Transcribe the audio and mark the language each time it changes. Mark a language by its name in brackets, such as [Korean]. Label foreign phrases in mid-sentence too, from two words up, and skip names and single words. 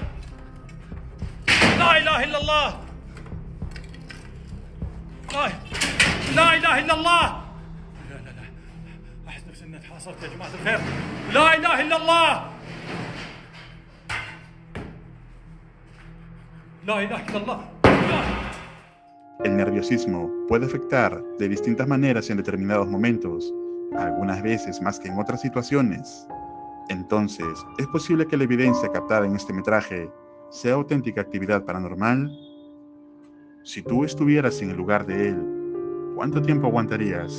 [Arabic] لا إله إلا الله. لا إله إلا الله. لا لا لا أحس نفسي إني تحاصرت يا جماعة الخير. لا إله إلا الله. لا إله إلا الله. [Spanish] El nerviosismo puede afectar de distintas maneras en determinados momentos, algunas veces más que en otras situaciones. Entonces, ¿es posible que la evidencia captada en este metraje sea auténtica actividad paranormal? Si tú estuvieras en el lugar de él, ¿cuánto tiempo aguantarías?